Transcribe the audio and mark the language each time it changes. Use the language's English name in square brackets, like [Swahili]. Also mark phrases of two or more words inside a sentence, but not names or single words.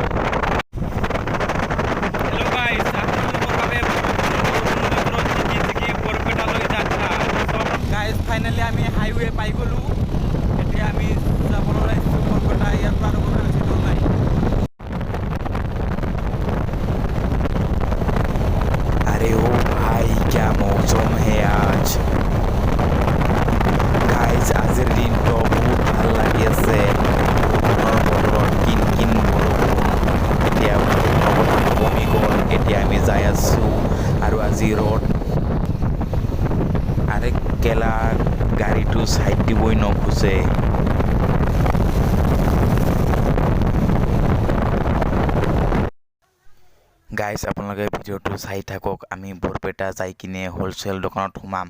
[Assamese] হেল্ল' গাইজ আপোনালোকৰ বাবে বৰষুণৰ জিকি বৰপেটালৈ যাত্ৰা গাইজ ফাইনালি আমি হাইৱে পাই গ'লোঁ এতিয়া আমি যাবলৈ ওলাইছোঁ বৰপেটা ইয়াৰ পৰা আৰু বৰপেটা বেছি দূৰ নাই [Hindi] अरे ओ भाई क्या मौसम है आज [Assamese] गाइज আজিৰ দিনটো বহুত ভাল লাগি আছে বতৰত কিন বৰষুণ এতিয়া অলপমান কমি গ'ল এতিয়া আমি যাই আছোঁ আৰু আজি ৰ'দ আৰে কেলা গাড়ীটো চাইড দিবই নোখোজে গাইজ আপোনালোকে ভিডিঅ'টো চাই থাকক আমি বৰপেটা যাই কিনে হ'লচেল দোকানত সোমাম